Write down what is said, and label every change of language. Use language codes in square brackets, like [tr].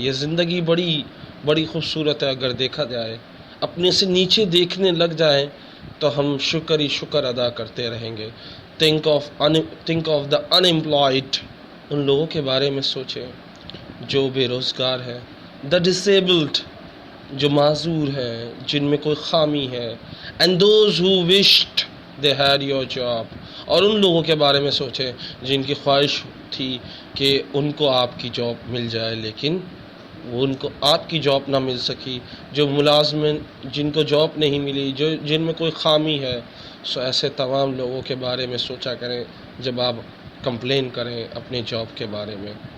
[ur] یہ زندگی بڑی خوبصورت ہے. اگر دیکھا جائے اپنے سے نیچے دیکھنے لگ جائیں تو ہم شکر ہی شکر ادا کرتے رہیں گے. [en] think of the unemployed. [ur] ان لوگوں کے بارے میں سوچیں جو بے روزگار ہیں. [en] the disabled [ur] جو معذور ہیں، جن میں کوئی خامی ہے. [en] and those who wished they had your job. [ur] اور ان لوگوں کے بارے میں سوچیں جن کی خواہش تھی کہ ان کو آپ کی جاب مل جائے لیکن ان کو آپ کی جاب نہ مل سکی. جو ملازمین جن کو جاب نہیں ملی، جن میں کوئی خامی ہے، سو ایسے تمام لوگوں کے بارے میں سوچا کریں جب آپ کمپلین کریں اپنے جاب کے بارے میں.